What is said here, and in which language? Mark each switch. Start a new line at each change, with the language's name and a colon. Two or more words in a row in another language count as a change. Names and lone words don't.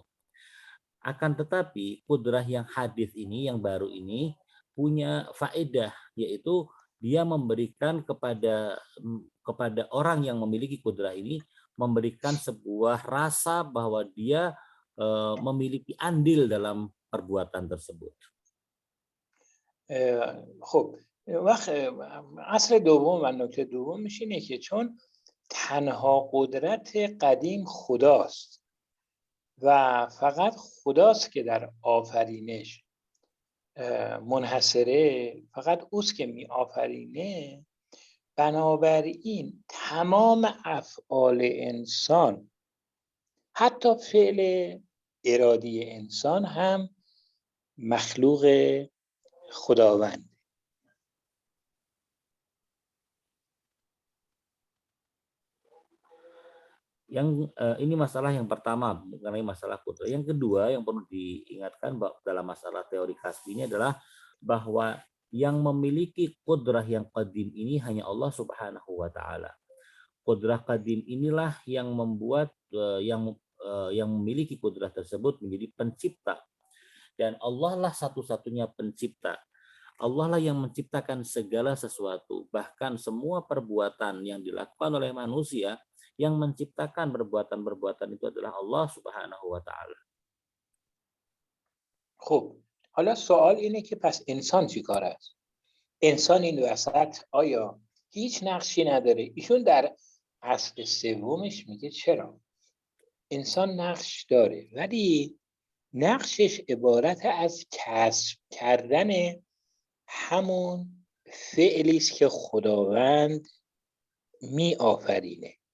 Indonesian: Akan tetapi qudrah yang hadis ini, yang baru ini, punya faedah, yaitu dia memberikan kepada orang yang memiliki qudrah ini, memberikan sebuah rasa bahwa dia memiliki andil dalam perbuatan tersebut.
Persian: خب وقت اصل دوم و نکته دومش اینه که چون تنها قدرت قدیم خداست و فقط خداست که در آفرینش منحصره، فقط اوست که می آفرینه. بنابراین تمام افعال انسان، حتی فعل ارادی انسان هم مخلوق خداوند.
Indonesian: Yang ini masalah yang pertama mengenai masalah kudrat. Yang kedua yang perlu diingatkan dalam masalah teori kasbi ini adalah bahwa yang memiliki kudrah yang qadim ini hanya Allah
Arabic: سبحانه وتعالى.
Indonesian: Kudrah qadim inilah yang membuat yang memiliki kudrah tersebut menjadi pencipta. Dan Allah lah satu-satunya pencipta. Allah lah yang menciptakan segala sesuatu, bahkan semua perbuatan yang dilakukan oleh manusia, yang menciptakan perbuatan-perbuatan itu adalah Allah
Arabic: سبحانه وتعالى.
Persian: خب حالا سوال اینه که پس انسان چی کار است؟ انسان این وسط آیا هیچ نقشی نداره؟ ایشون در اصل سومش میگه چرا؟ انسان نقش داره، ولی نقشش عبارت از کسب کردن همون فعلی است که خداوند می آفرینه.